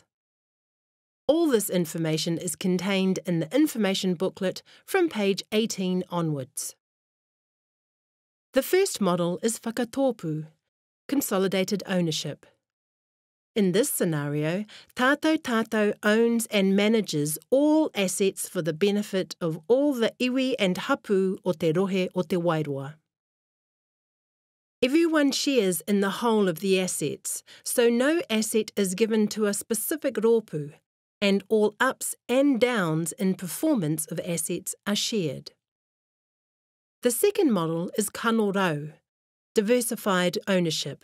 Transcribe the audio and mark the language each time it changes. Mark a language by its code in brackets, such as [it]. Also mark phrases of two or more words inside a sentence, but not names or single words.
[en] All this information is contained in the information booklet from page 18 onwards. The first model is whakatōpū, Consolidated Ownership. In this scenario, Tātou Tātou owns and manages all assets for the benefit of all the iwi and [mi] hapū o te rohe o te Wairoa. [en] Everyone shares in the whole of the assets, so no asset is given to a specific rōpū, and all ups and downs in performance of assets are shared. The second model is [mi] kano rau, [en] Diversified Ownership.